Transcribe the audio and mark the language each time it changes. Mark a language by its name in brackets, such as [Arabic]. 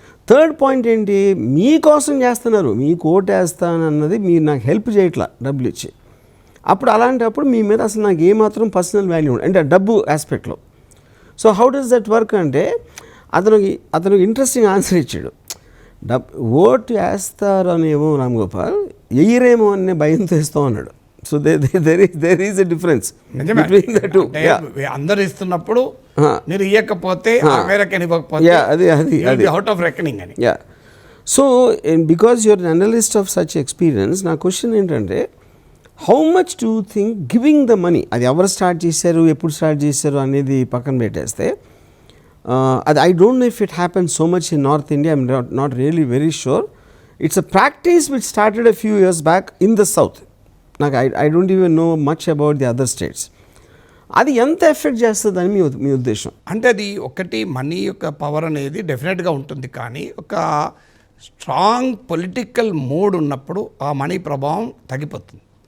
[Telugu] Third point ఏంటి, మీకోసం చేస్తున్నారు, మీకు ఓటు వేస్తానన్నది మీరు నాకు హెల్ప్ చేయట్లా డబ్బులు ఇచ్చి. అప్పుడు అలాంటప్పుడు మీ మీద అసలు నాకు ఏమాత్రం పర్సనల్ వాల్యూ అంటే డబ్బు ఆస్పెక్ట్లో. [English] so how does that work [Telugu] అంటే అతను ఇంట్రెస్టింగ్ ఆన్సర్ ఇచ్చాడు. ఓటు వేస్తారు అనేమో రామ్ గోపాల్, ఎయ్యరేమో అనే భయంతో ఇస్తాం అన్నాడు. [English] So there is a difference between the two. [Telugu] అందరు ఇస్తున్నప్పుడు మీరు ఇవ్వకపోతే ఇవ్వకపోతే [English] out of reckoning [Telugu] అని. [English] so because your analyst of such experience, [Telugu] నా క్వశ్చన్ ఏంటంటే, [English] how much do think giving the money, [Telugu] అది ఎవరు స్టార్ట్ చేశారు, ఎప్పుడు స్టార్ట్ చేశారు అనేది పక్కన పెట్టేస్తే, [English] అది I don't know if it happens so much in north India, I'm not really very sure. It's a practice which started a few years back in the south. నాకు I don't even know much about the other states. [Telugu] అది ఎంత effect చేస్తుందని మీ ఉద్దేశం? అంటే అది ఒకటి money యొక్క power అనేది డెఫినెట్గా ఉంటుంది, కానీ ఒక స్ట్రాంగ్ పొలిటికల్ మూడ్ ఉన్నప్పుడు ఆ మనీ ప్రభావం తగ్గిపోతుంది.